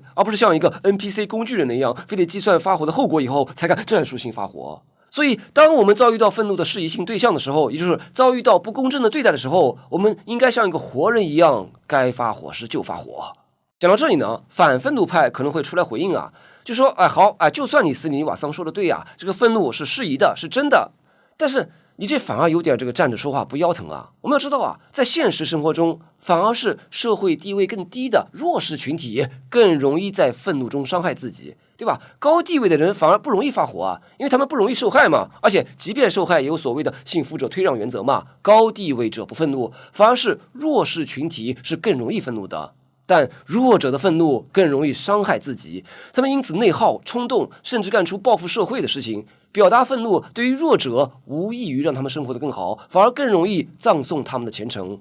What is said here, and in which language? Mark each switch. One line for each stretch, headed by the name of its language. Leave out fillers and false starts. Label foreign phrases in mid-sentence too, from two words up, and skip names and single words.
Chinese: 而不是像一個 NPC 工具人那樣，非得計算發火的後果以後才敢戰術性發火。所以，當我們遭遇到憤怒的適宜性對象的時候，也就是遭遇到不公正的对待的時候，我們應該像一個活人一樣，該發火時就發火。講到這裡呢，反憤怒派可能會出來回應啊，就說，就算你斯里尼瓦桑說的對啊，這個憤怒是適宜的，是真的，但是你這反而有點這個站着說話不腰疼啊。我們要知道啊，在現實生活中，反而是社會地位更低的弱勢群体更容易在憤怒中傷害自己，对吧？高地位的人反而不容易发火啊，因为他们不容易受害嘛。而且即便受害，也有所謂的幸福者推讓原則嘛。高地位者不憤怒，反而是弱勢群體是更容易憤怒的。但弱者的憤怒更容易傷害自己，他們因此內耗、衝動，甚至幹出報復社會的事情。表達憤怒對於弱者無異於讓他們生活得更好，反而更容易葬送他們的前程。